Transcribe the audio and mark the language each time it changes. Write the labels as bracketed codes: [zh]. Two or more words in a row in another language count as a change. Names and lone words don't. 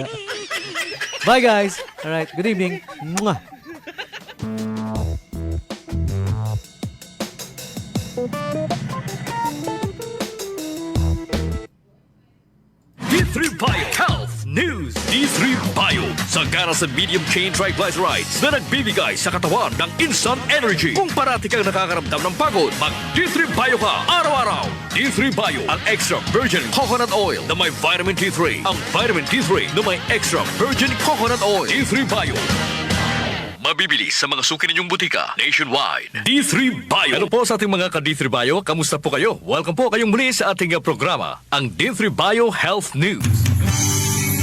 [en] Bye guys. Alright. Good evening. Mwah. [tl] D3 Bio Health News. D3 Bio, sagana sa [en] medium chain triglycerides [tl] na nagbibigay sa katawan ng [en] instant energy. [tl] Kung parati kang nakakaramdam ng pagod, mag D3 Bio ka araw-araw. D3 Bio, ang [en] extra virgin coconut oil [tl] na may vitamin D3. Ang vitamin D3 na may [en] extra virgin coconut oil. [tl] D3 Bio. Mabibili sa mga suki ninyong butika nationwide. D3 Bio. Ano po sa ating mga ka-D3 Bio? Kamusta po kayo? Welcome po kayong muli sa ating programa, ang D3 Bio Health News.